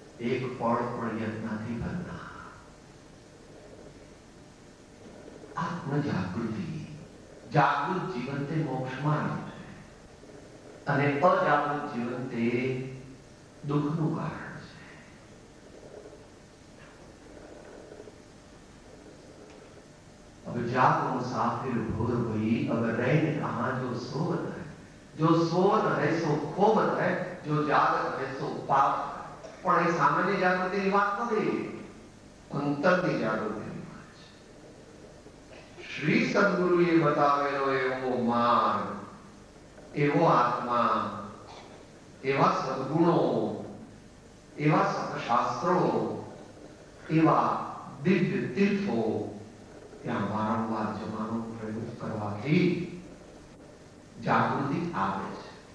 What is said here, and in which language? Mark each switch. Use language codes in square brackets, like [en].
[gu] એક પળ પણ યત્નથી બનના. આત્મ જાગૃતિ, જાગૃત જીવન તે મોક્ષમાં છે અને અજાગૃત જીવન તે દુઃખનું કારણ છે. [hi] अब जागो मुसाफिर भोर भई, अब रहने कहाँ जो सोवत है, जो सोवत है सो खोवत है, जो जागत है सो पावत है. [gu] પણ એ સામાન્ય જાગૃતિની વાત નથી, અંતરની જાગૃતિની વાત છે. શ્રી સદગુરુએ બતાવેલો એવો માર્ગ, એવો આત્મા, એવા સદગુણો, એવા સત્શાસ્ત્રો, એવા દિવ્ય તીર્થો ત્યાં વારંવાર જવાનો પ્રયોગ કરવાથી જાગૃતિ આવે છે.